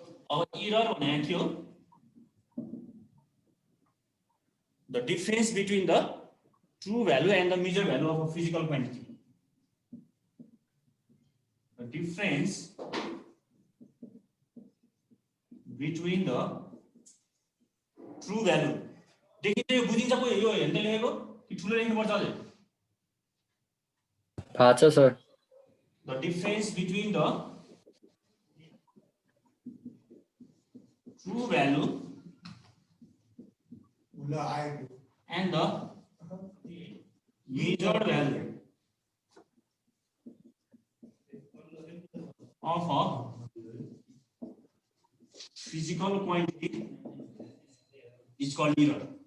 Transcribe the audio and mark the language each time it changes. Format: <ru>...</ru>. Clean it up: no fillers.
<ne>अब इरर भनेको के हो</ne> <en>the difference between the true value and the measured value of a physical quantity. The difference between the true value.</en> <ne>देखिन्छ यो बुझिन्छ पो यो हेर्दै लेखेको कि ठुलो लेख्नु पर्छ अझै थाहा छ sir</ne> <en>The difference between the true value and the measured value of a physical quantity is called error.</en>